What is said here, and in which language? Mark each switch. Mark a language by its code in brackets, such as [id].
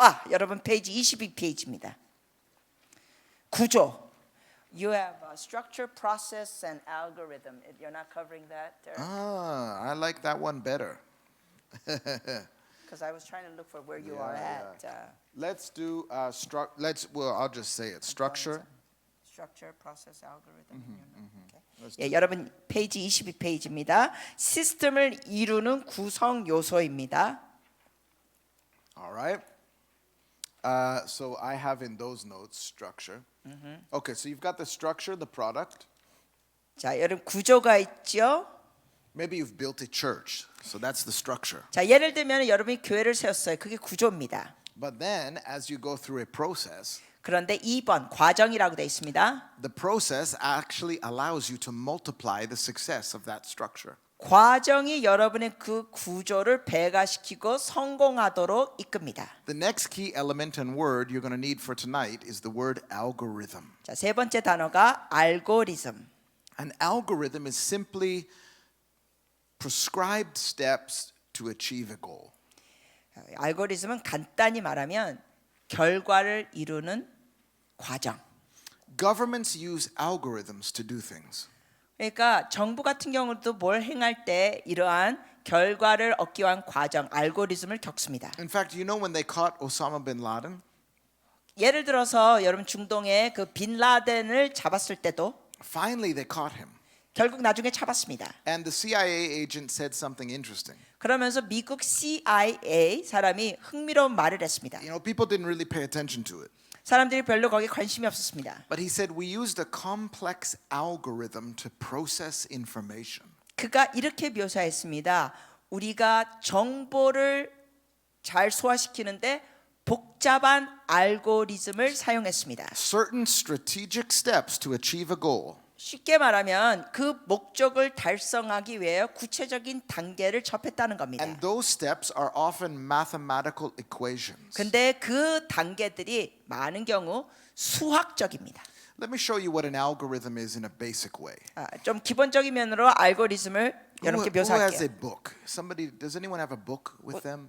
[ko] 여러분 페이지 22페이지입니다. 구조. [en] You have structure, process, and algorithm. You're not covering that, I like that one better. because I was trying to look for where you are at. Let's do I'll just say it. Structure. Structure, process, algorithm. [ko] 여러분 페이지 22페이지입니다. 시스템을 이루는 구성 요소입니다. [en] All right. So I have in those notes structure. Okay, so you've got the structure, the product. [ko] 자, 여러분 구조가 있죠. [en] Maybe you've built a church, so that's the structure. [ko] 자, 예를 들면 여러분이 교회를 세웠어요. 그게 구조입니다. [en] But then, as you go through a process, [ko] 그런데 2번 과정이라고 되어 있습니다. [en] the process actually allows you to multiply the success of that structure. [ko] 과정이 여러분의 그 구조를 배가시키고 성공하도록 이끕니다. [en] The next key element and word you're going to need for tonight is the word algorithm. [ko] 자, 세 번째 단어가 알고리즘. [en] An algorithm is simply prescribed steps to achieve a goal. [ko] 알고리즘은 간단히 말하면 결과를 이루는 과정. [en] Governments use algorithms to do things. [ko] 그러니까 정부 같은 경우도 뭘 행할 때 이러한 결과를 얻기 위한 과정, 알고리즘을 겪습니다. [en] In fact, you know when they caught Osama bin Laden? [ko] 예를 들어서 여러분 중동의 그 빈 라덴을 잡았을 때도 [en] Finally, they caught him. [ko] 결국 나중에 잡았습니다. [en] And the CIA agent said something interesting. [ko] 그러면서 미국 CIA 사람이 흥미로운 말을 했습니다. [en] You know, people didn't really pay attention to it. [ko] 사람들이 별로 거기에 관심이 없었습니다. [en] But he said, we used a complex algorithm to process information. [ko] 그가 이렇게 묘사했습니다. 우리가 정보를 잘 소화시키는데 복잡한 알고리즘을 사용했습니다. [en] Certain strategic steps to achieve a goal. [ko] 쉽게 말하면 그 목적을 달성하기 위해 구체적인 단계를 접했다는 겁니다. [en] And those steps are often mathematical equations. [ko] 근데 그 단계들이 많은 경우 수학적입니다. [en] Let me show you what an algorithm is in a basic way. [ko] 좀 기본적인 면으로 알고리즘을 여러분께 [en] Who has a [ko] 묘사할게요. [en] book? Somebody, does anyone have a book with them?